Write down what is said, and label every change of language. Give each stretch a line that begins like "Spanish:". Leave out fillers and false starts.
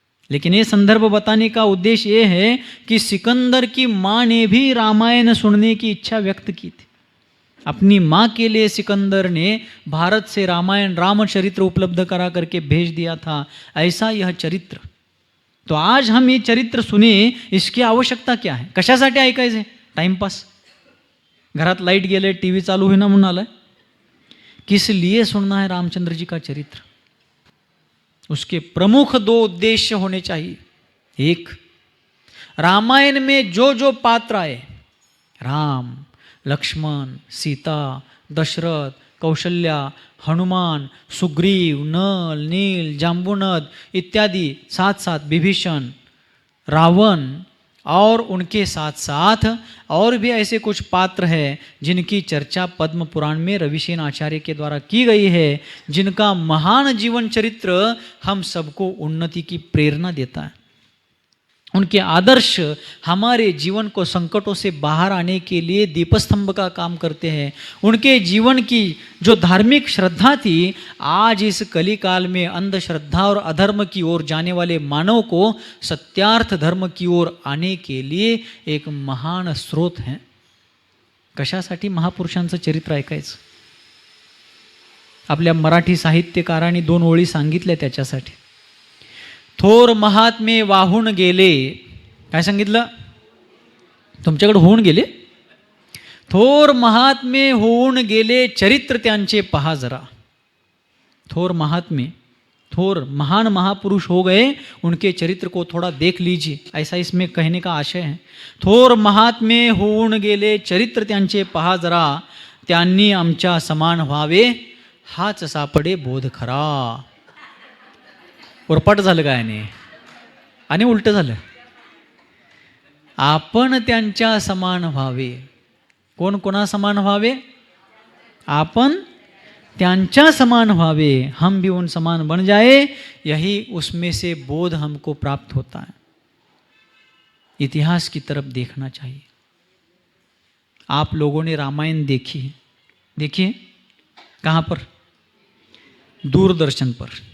Hindi: लेकिन ये संदर्भ बताने का उद्देश्य ये है कि सिकंदर की माँ ने भी रामायण सुनने की इच्छा व्यक्त की थी। अपनी माँ के लिए सिकंदर ने भारत से रामायण, रामचरित्र उपलब्ध करा करके भेज दिया था। ऐसा यह चरित्र, तो आज हम ये चरित्र सुने, इसकी आवश्यकता क्या है?
Marathi: कशासाठी ऐकायचे? टाइमपास, घरात लाईट गेले, टीव्ही चालू होईना म्हणून आलाय?
Hindi: किस लिए सुनना है रामचंद्र जी का चरित्र? उसके प्रमुख दो उद्देश्य होने चाहिए। एक, रामायण में जो जो पात्र आए, राम, लक्ष्मण, सीता, दशरथ, कौशल्या, हनुमान, सुग्रीव, नल, नील, जाम्बुनद इत्यादि, साथ साथ विभीषण, रावण और उनके साथ साथ और भी ऐसे कुछ पात्र हैं जिनकी चर्चा पद्म पुराण में रविसेन आचार्य के द्वारा की गई है, जिनका महान जीवन चरित्र हम सबको उन्नति की प्रेरणा देता है। उनके आदर्श हमारे जीवन को संकटों से बाहर आने के लिए दीपस्तंभ का काम करते हैं। उनके जीवन की जो धार्मिक श्रद्धा थी, आज इस कली काल में अंधश्रद्धा और अधर्म की ओर जाने वाले मानव को सत्यार्थ धर्म की ओर आने के लिए एक महान स्रोत है।
Marathi: कशासाठी महापुरुषांचं चरित्र ऐकायचं? आपल्या मराठी साहित्यकारांनी 2 ओळी सांगितल्या त्याच्यासाठी। थोर महात्मे वाहून गेले, काय सांगितलं? तुमच्याकडे होऊन गेले? थोर महात्मे होऊन गेले, चरित्र त्यांचे पहा जरा।
Hindi: थोर महात्मे, थोर महान महापुरुष हो गए, उनके चरित्र को थोड़ा देख लीजिए, ऐसा इसमें कहने का आशय है।
Marathi: थोर महात्मे होऊन गेले, चरित्र त्यांचे पहा जरा, त्यांनी आमच्या समान व्हावे, हाच सापडे बोध खरा। उरपाट झालं काय नाही आणि उलट झालं। आपण त्यांच्या समान व्हावे। कोण कोणा समान व्हावे? आपण त्यांच्या समान व्हावे।
Hindi: हम भी उन समान बन जाए, यही उसमें से बोध हमको प्राप्त होता है। इतिहास की तरफ देखना चाहिए। आप लोगों ने रामायण देखी है, देखिए कहाँ पर? दूरदर्शन पर।